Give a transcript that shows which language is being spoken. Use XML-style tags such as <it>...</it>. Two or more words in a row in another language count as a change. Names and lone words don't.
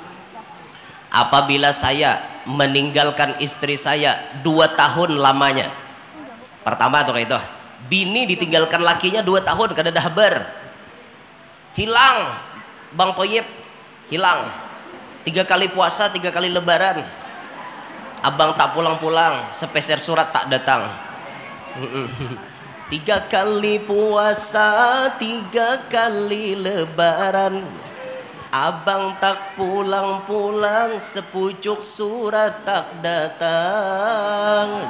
<id>apabila saya meninggalkan istri saya 2 tahun lamanya pertama tuh kayak itu bini ditinggalkan lakinya 2 tahun kada dahbar hilang Bang Toyib hilang 3 kali puasa 3 kali lebaran abang tak pulang-pulang sepeser surat tak datang 3 kali puasa 3 kali lebaran abang tak pulang-pulang sepucuk surat tak datang</id>